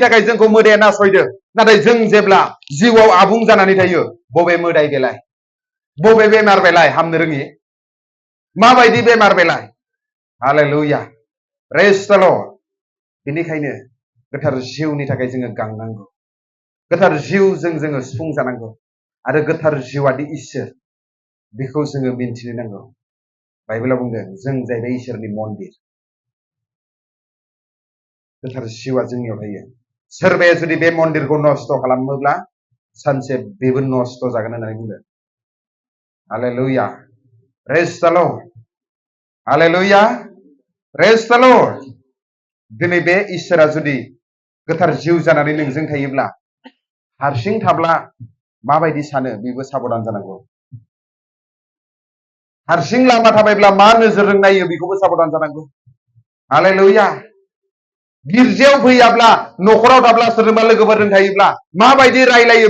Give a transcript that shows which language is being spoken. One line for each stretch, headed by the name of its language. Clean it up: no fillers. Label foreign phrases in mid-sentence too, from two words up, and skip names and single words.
Bodo: थाखाय जोंखौ मोदाया नासयदों नाथाय जों जेब्ला जिउआव आबुं जानानै थायो बबे मोदाय बेलाय बबे बेमार बेलाय हामनो रोङि माबायदि बेमार बेलाय हालेलुया
English: praise the Lord
Bodo: बेनिखायनो गोथार जिउनि थाखाय जोङो गांनांगौ गोथार जिउजों जोङो सुफुं जानांगौ आरो गोथार जिउआदि इसोर बेखौ जोङो मिन्थिनो नांगौ बाइबेलाव बुंदों जों जाहैबाय इसोरनि मन्दिर गोथार जिउआ जोंनियाव थायो सोरबाया जुदि बे मन्दिरखौ नस्थ खालामोब्ला सानसे बेबो नस्थ जागोन होननानै बुंदों हालेलुया
English: praise the Lord
Bodo: हालेलुया
English: praise the Lord
Bodo: दिनै बे इसोरा जुदि गोथार जिउ जानानै नोंजों थायोब्ला हारसिं थाब्ला माबायदि सानो बेबो साबधान जानांगौ हारसिं लामा थाबायब्ला मा नोजोरजों नायो बेखौबो साबधान जानांगौ हालेलुया गिर्जायाव फैयाब्ला नखराव थाब्ला सोरजोंबा लोगोफोरजों थायोब्ला माबायदि रायलायो